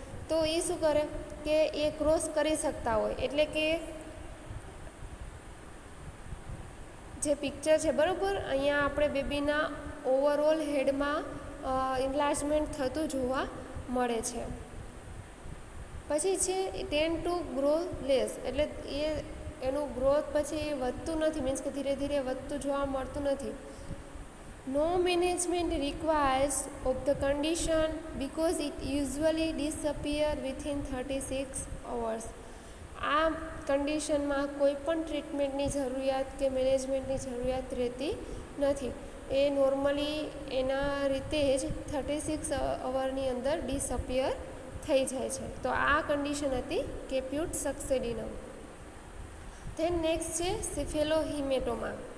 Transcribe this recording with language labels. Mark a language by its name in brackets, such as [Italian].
[Gujarati] તો એ શું કરે કે એ ક્રોસ કરી શકતા હોય. એટલે કે જે પિક્ચર છે, બરાબર, અહીંયા આપણે બેબીના ઓવરઓલ હેડમાં ઇન્લાર્જમેન્ટ થતું જોવા મળે છે. પછી છે ટેન્ડ ટુ ગ્રો લેસ. એટલે એનું ગ્રોથ પછી વધતું નથી, મીન્સ કે ધીરે ધીરે વધતું જોવા મળતું નથી. [English] No management requires of the condition because it usually disappear within 36 hours. [Gujarati] આ કન્ડિશનમાં કોઈ પણ ટ્રીટમેન્ટની જરૂરિયાત કે મેનેજમેન્ટની જરૂરિયાત રહેતી નથી. એ નોર્મલી એના રીતે જ 36 અવરની અંદર ડિસઅપિયર થઈ જાય છે. તો આ કન્ડિશન હતી કેપ્યુટ સક્સેડિનમ. ધેન નેક્સ્ટ છે સિફેલોહિમેટોમા.